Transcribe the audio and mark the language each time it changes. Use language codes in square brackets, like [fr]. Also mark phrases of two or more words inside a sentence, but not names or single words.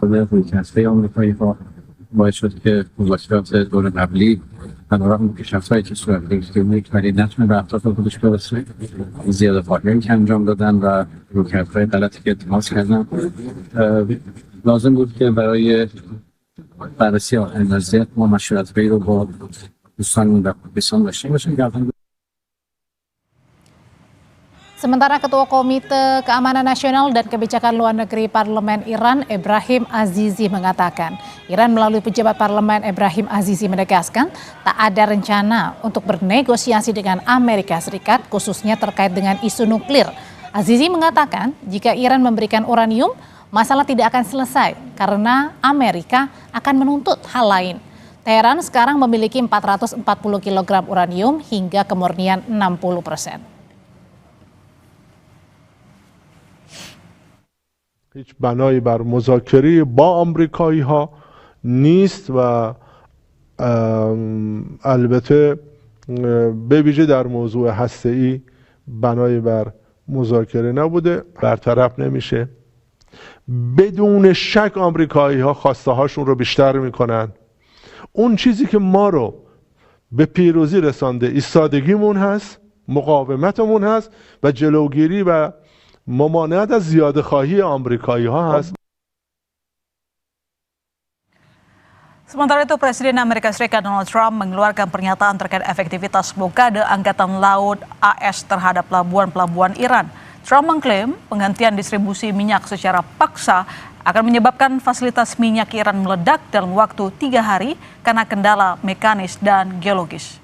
[fa] رویکردهای آمریکایی ها باعث شد که مذاکرات دور قبلی بنابراین پیشرفت‌هایی که صورت گرفت ولی نتونه به اهداف خودش برسه، زیاده فاکتوری که انجام دادن و رویکردهای غلطی که اتخاذ کردن. لازم بود که برای بررسی آخرین وضعیت ما مشورت‌هایی رو با دوستان در پاکستان داشته باشیم. [id] Sementara Ketua Komite Keamanan Nasional dan Kebijakan Luar Negeri Parlemen Iran, Ebrahim Azizi, mengatakan Iran melalui pejabat parlemen Ebrahim Azizi menegaskan tak ada rencana untuk bernegosiasi dengan Amerika Serikat khususnya terkait dengan isu nuklir. Azizi mengatakan jika Iran memberikan uranium, masalah tidak akan selesai karena Amerika akan menuntut hal lain. Teheran sekarang memiliki 440 kg uranium hingga kemurnian 60%. [fa] هیچ بنایی بر مذاکره با آمریکایی ها نیست و البته به ویژه در موضوع هسته‌ای بنایی بر مذاکره نبوده، برطرف نمیشه. بدون شک آمریکایی ها خواسته هاشون رو بیشتر میکنن. اون چیزی که ما رو به پیروزی رسانده ایستادگیمون هست، مقاومتمون هست و جلوگیری و ممانعت از زیاده خواهی آمریکایی ها هست. [id] Sementara itu, Presiden Amerika Serikat Donald Trump mengeluarkan pernyataan terkait efektivitas blokade Angkatan Laut AS terhadap pelabuhan-pelabuhan Iran. Trump mengklaim penghentian distribusi minyak secara paksa akan menyebabkan fasilitas minyak Iran meledak dalam waktu 3 hari karena kendala mekanis dan geologis.